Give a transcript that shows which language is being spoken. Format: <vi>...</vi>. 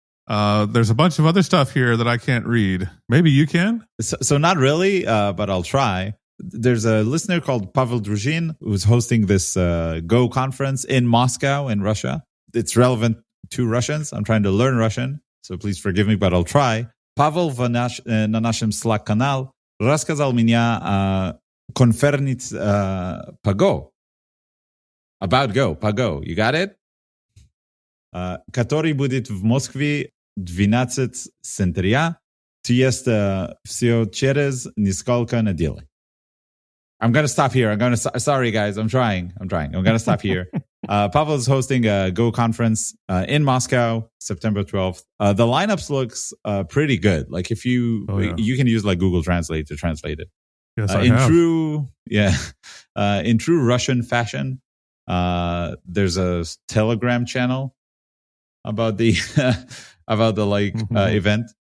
<en>There's a bunch of other stuff here that I can't read. Maybe you can? So not really, but I'll try. There's a listener called Pavel Druzhin who's hosting this Go conference in Moscow in Russia. It's relevant to Russians. I'm trying to learn Russian, so please forgive me, but I'll try.</en> <ru>Pavel на нашем Slack канал рассказал меня конференц по Go.</ru> <en>About Go,</en> <ru>по Go.</ru> <en>You got it?</en> <ru>Который будет в Москве 12 сентября. Есть все через несколько недель.</ru> <en>I'm going to stop here. Sorry, guys. I'm trying. I'm going to stop here. Pavel is hosting a Go conference in Moscow, September 12th. The lineups looks pretty good. Like if you can use like Google Translate to translate it. Yes, I have. In true Russian fashion, there's a Telegram channel about the event.</en>